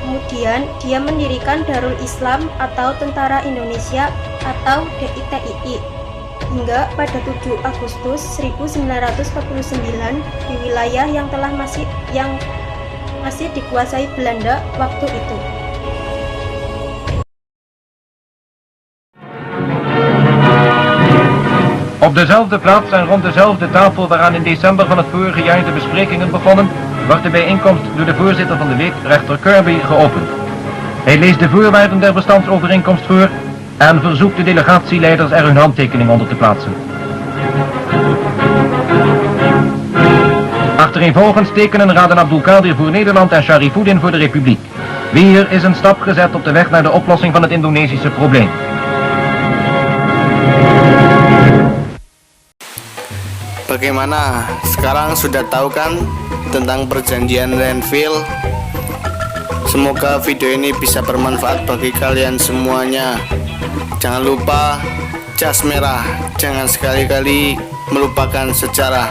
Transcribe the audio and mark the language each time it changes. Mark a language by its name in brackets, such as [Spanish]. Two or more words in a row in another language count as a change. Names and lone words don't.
[Indonesian] Kemudian dia mendirikan Darul Islam atau Tentara Indonesia atau DITII hingga pada 7 Agustus 1949 di wilayah yang masih dikuasai Belanda waktu itu. [Dutch] Op dezelfde plaats en rond dezelfde tafel waaraan in december van het vorige jaar de besprekingen begonnen, wordt de bijeenkomst door de voorzitter van de week, rechter Kirby, geopend. Hij leest de voorwaarden der bestandsovereenkomst voor en verzoekt de delegatieleiders er hun handtekening onder te plaatsen. Achtereenvolgens tekenen Raden Abdulkadir voor Nederland en Sharifuddin voor de Republiek. Weer is een stap gezet op de weg naar de oplossing van het Indonesische probleem. [Indonesian] Bagaimana? Sekarang sudah tahu kan tentang perjanjian Renville? Semoga video ini bisa bermanfaat bagi kalian semuanya. Jangan lupa jas merah, jangan sekali-kali melupakan sejarah.